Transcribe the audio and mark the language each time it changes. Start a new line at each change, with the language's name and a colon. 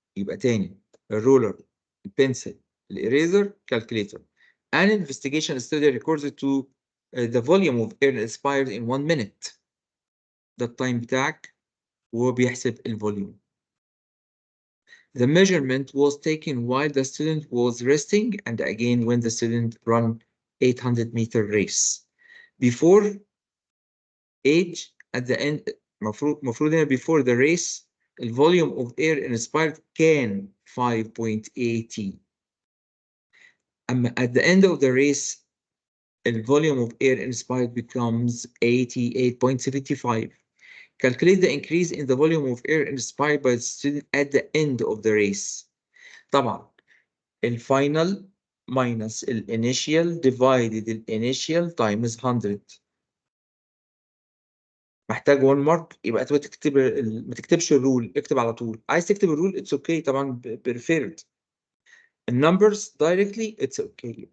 Arabic: يبقى تاني الرولر البنسل الإريزر calculator.
English: An investigation study recorded to the volume of air inspired in 1 minute.
Arabic: ده التايم بتاعك وهو بيحسب الفوليوم.
English: The measurement was taken while the student was resting and again when the student ran 800-meter race. Before age at the end
Arabic: المفروض هنا
English: before the race the volume of air inspired كان 5.80. أما at the end of the race the volume of air inspired becomes 88.75. Calculate the increase in the volume of air inspired by the student at the end of the race. طبعا الفاينل minus الانيشيال divided الانيشيال times 100.
Arabic: محتاج 1 مارك يبقى انت تكتب ما تكتبش الرول، اكتب على طول. عايز تكتب
English: الرول it's okay طبعا preferred. النمبرز دايركتلي اتس اوكي.